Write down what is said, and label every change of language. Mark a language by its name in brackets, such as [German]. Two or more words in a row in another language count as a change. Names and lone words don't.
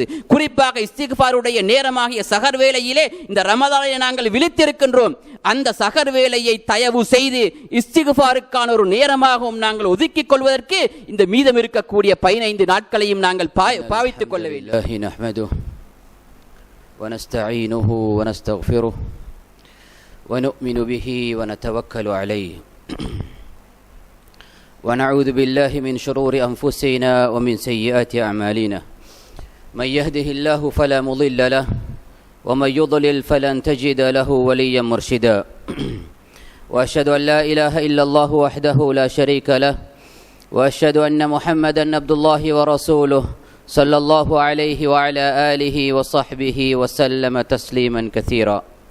[Tamil] குறிப்பாக இஸ்திக்ஃபாருடைய நேரமாகிய சஹர் வேளையிலே இந்த ரமதானிலே நாங்கள் விழித்திருக்கின்றோம். அந்த சஹர் வேளையை தயவு செய்து இஸ்திக்ஃபாருக்கான ஒரு நேரமாகவும் நாங்கள் ஒதுக்கிக் கொள்வதற்கு இந்த மீதம் இருக்கக்கூடிய 15 நாட்களையும் நாங்கள் பாவித்துக் கொள்ள வேண்டும். [Arabic] ونستعينه ونستغفره ونؤمن به ونتوكل عليه ونعوذ بالله من شرور أنفسنا ومن سيئات أعمالنا من يهده الله فلا مضل له ومن يضلل فلن تجد له وليا مرشدا وأشهد أن لا إله إلا الله وحده لا شريك له وأشهد أن محمدا عبد الله ورسوله صلى الله عليه وعلى آله وصحبه وسلم تسليما كثيرا.